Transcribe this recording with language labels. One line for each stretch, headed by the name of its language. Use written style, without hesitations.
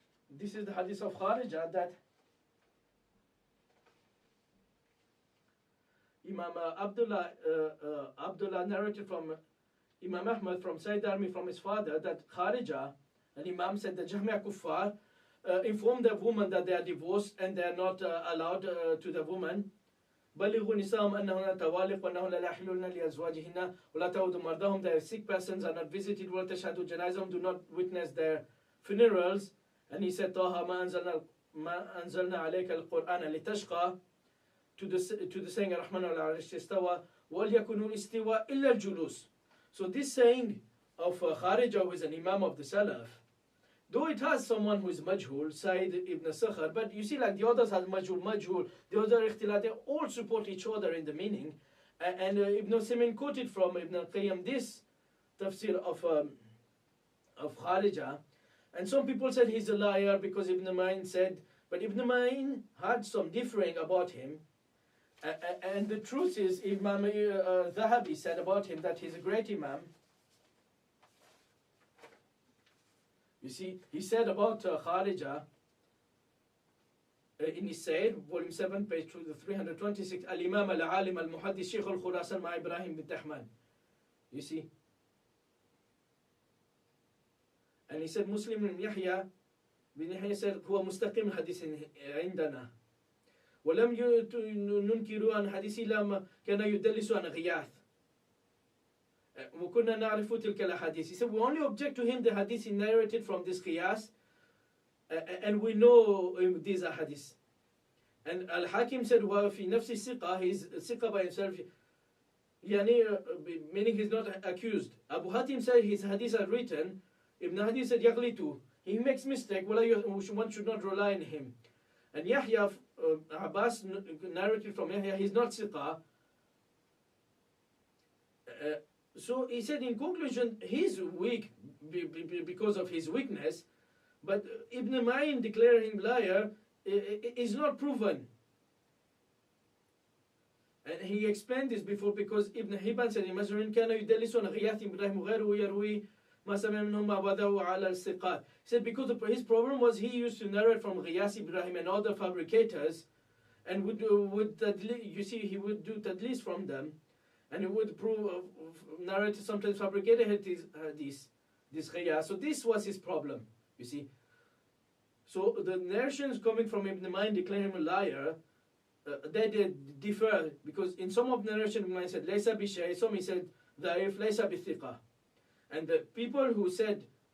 English: This is the hadith of Kharija that Imam Abdullah narrated from Imam Ahmad from Sayyid Darmi from his father that Kharija, and Imam said that Jahmiya Kuffar informed the woman that they are divorced and they are not allowed to the woman.
Arabic: بلغوا نساءهم أنهن توالق وأنهن لا يحلون لأزواجهن ولا تعود مرضاهم.
English: They are sick persons, are not visited.
Arabic: ولا تشهد جنازهم,
English: do not witness their funerals. And he said,
Arabic: طه ما أنزلنا عليك القرآن لتشقى,
English: to the saying
Arabic: الرحمن على العرش استوى وليكن الاستواء إلا الجلوس.
English: So this saying of Kharija, who is an Imam of the Salaf, though it has someone who is majhul, Sayyid ibn Sakhar, but you see, like the others has majhul, the other ikhtilat, they all support each other in the meaning. And Ibn Simin quoted from Ibn Qayyim this tafsir of Kharija. And some people said he's a liar because Ibn Ma'in said, but Ibn Ma'in had some differing about him. And the truth is, Imam Zahabi said about him that he's a great Imam. You see, he said about Kharija in his Sayyid, volume 7, page 326, Al-Imam al-Alim al-Muhaddis Shaykh al-Khurasan ma Ibrahim bin Tahman. You see? And he said, Muslim bin Yahya said,
Arabic: هو مستقيم حديث عندنا. ولم ننكر عن حديثه لما كان يدلس عن غياث. وكنا نعرف تلك الأحاديث.
English: He said, we only object to him the hadith he narrated from this qiyas, and we know these ahadith. And Al-Hakim said,
Arabic: وفي نفس الثقة,
English: he's ثقة by himself, يعني, meaning he's not accused. Abu Hatim said his hadith are written. Ibn Hadi said
Arabic: يغلط,
English: he makes mistake, one should not rely on him. And Yahya, Abbas narrated from Yahya, he's not ثقة. So he said in conclusion, he's weak because of his weakness, but Ibn Ma'in declaring him liar is not proven. And he explained this before because Ibn Hibban said in Mazrin
Arabic: كان يدلس عن غياث إبراهيم وغيره يروي ما سمع منهم ما وضعوا على الثقات.
English: He said because his problem was he used to narrate from Ghiyas Ibrahim and other fabricators, and you see he would do tadlis from them, and he would narrate sometimes fabricated this Ghiyas. So this was his problem, you see. So the narrations coming from Ibn Ma'in declaring him a liar, they differ, because in some of the narration Ibn Ma'in said laysa bi shay, some he said da'if laysa bi thiqa. And the people who said